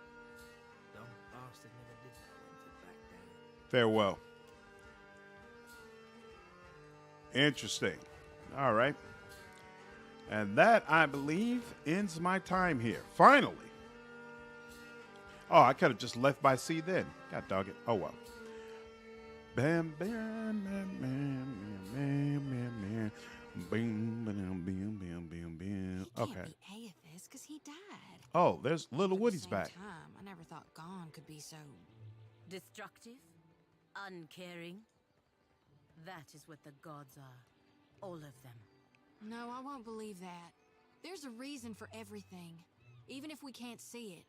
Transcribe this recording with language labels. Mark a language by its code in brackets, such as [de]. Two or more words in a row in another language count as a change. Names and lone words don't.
[en] Dumb bastard never did know when to back down. Farewell. Interesting. All right. And that, I believe, ends my time here. Finally. Oh, I could have just left by sea then. God dog it. Oh, well. Bam, bam, bam, bam, bam, bam, bam, bam, bam, bam, bam. Okay. Aethys because he died. Oh, there's Little Woody's back. I never thought Gone could be so destructive, uncaring. That is what the gods are. All of them. No, I won't believe that. There's a reason for everything, even if we can't see it.